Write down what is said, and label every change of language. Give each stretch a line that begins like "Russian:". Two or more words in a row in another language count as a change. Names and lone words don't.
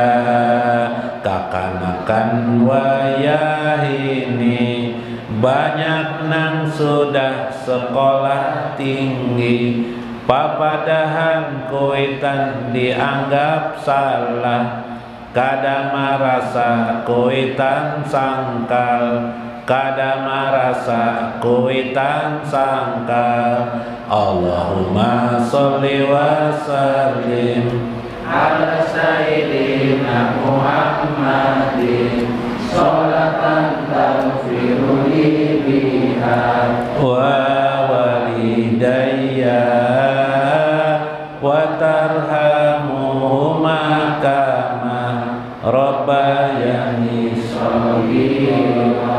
Banjar: Kakanakan wayahini banyak nang sudah sekolah tinggi, papadahan kuitan dianggap salah, kada marasa kuitan sangkal, kada marasa kuitan sangkal.
Arabic: اللهم صل وسلم على سيدنا محمد صلاة تغفر لي بها ولوالدي وترحمهما كما ربياني صغيرا.